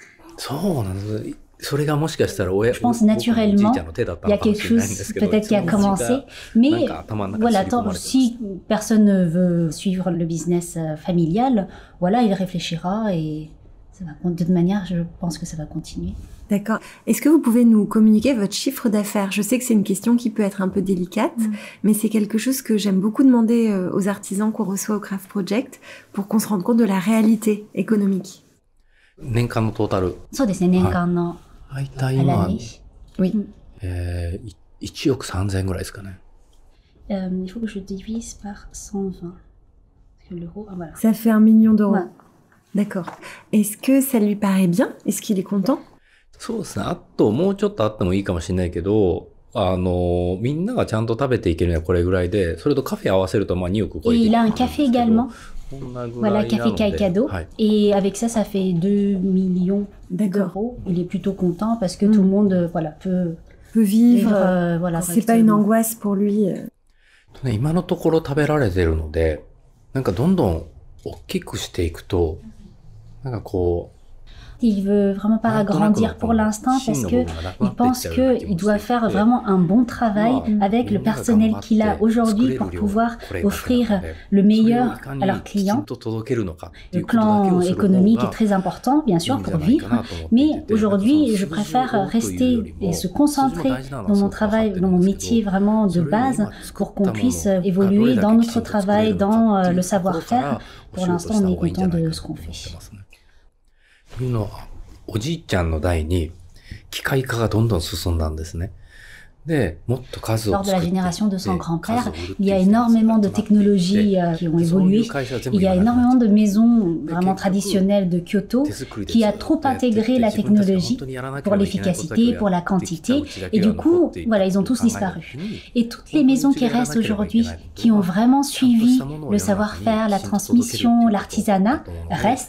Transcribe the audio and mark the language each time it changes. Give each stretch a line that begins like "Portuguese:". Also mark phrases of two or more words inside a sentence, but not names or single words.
French: Je pense naturellement, il y a quelque chose peut-être qui a commencé, mais voilà, si personne ne veut suivre le business familial, voilà, il réfléchira et ça va, de toute manière, je pense que ça va continuer. D'accord. Est-ce que vous pouvez nous communiquer votre chiffre d'affaires? Je sais que c'est une question qui peut être un peu délicate, mais c'est quelque chose que j'aime beaucoup demander aux artisans qu'on reçoit au Craft Project pour qu'on se rende compte de la réalité économique.
Japanese: 年間のトータル。そうですね、年間の。大体今、
French: Oui.
Japanese: 1億3000円ぐらいですかね。
French: Il faut que je divise par 120. Parce que l'euro, ah, voilà. Ça fait 1 million d'euros. Ouais. D'accord. Est-ce que ça lui paraît bien? Est-ce qu'il est content?
Japanese: そうですね。あと、もうちょっとあってもいいかもしれないけど、みんながちゃんと食べていけるのはこれぐらいで、それとカフェ合わせるとまあ2億超えていく。
French: Et il a un café également. Voilà, café Kaikado. Et avec ça, ça fait 2 millions d'euros. Il est plutôt content parce que tout le monde, voilà, peut vivre. Voilà, c'est pas une angoisse pour lui.
Japanese: 今のところ食べられてるので、なんかどんどん大きくしていくと、なんかこう、
French: Il veut vraiment pas agrandir pour l'instant parce que il pense qu'il doit faire vraiment un bon travail avec le personnel qu'il a aujourd'hui pour pouvoir offrir le meilleur à leurs clients. Le plan économique est très important, bien sûr, pour vivre, mais aujourd'hui, je préfère rester et se concentrer dans mon travail, dans mon métier vraiment de base pour qu'on puisse évoluer dans notre travail, dans le savoir-faire. Pour l'instant, on est content de ce qu'on fait.
Japanese: というのは、おじいちゃんの代に機械化がどんどん進んだんですね。で、もっと数を
French: Lors de la génération de son grand-père, il y a énormément de technologies qui ont évolué. Il y a énormément de maisons vraiment traditionnelles de Kyoto qui a trop intégré la technologie pour l'efficacité, pour la quantité. Et du coup, voilà, ils ont tous disparu. Et toutes les maisons qui restent aujourd'hui, qui ont vraiment suivi le savoir-faire, la transmission, l'artisanat, restent.